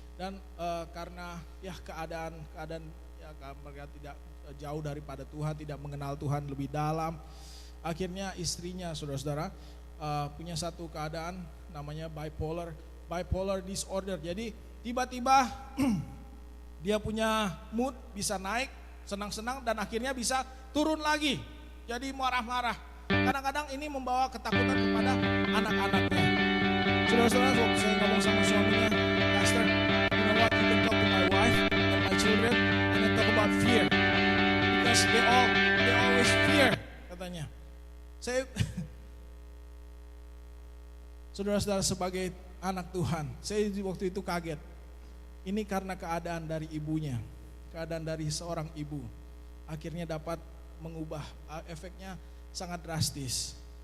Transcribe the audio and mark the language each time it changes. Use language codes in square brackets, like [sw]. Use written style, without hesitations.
[id] Dan karena ya keadaan ya mereka tidak jauh daripada Tuhan, tidak mengenal Tuhan lebih dalam, akhirnya istrinya, saudara-saudara, punya satu keadaan namanya bipolar disorder. Jadi tiba-tiba dia punya mood bisa naik, senang-senang, dan akhirnya bisa turun lagi, jadi marah-marah. Kadang-kadang ini membawa ketakutan kepada anak-anaknya. Saudara-saudara, saya ngomong sama suaminya, [en] Pastor, you know what, you can talk to my wife and my children and then talk about fear, because they always fear, [id] katanya. Saudara-saudara, sebagai anak Tuhan, saya waktu itu kaget. Ini karena keadaan dari ibunya, keadaan dari seorang ibu, akhirnya dapat mengubah, efeknya sangat drastis.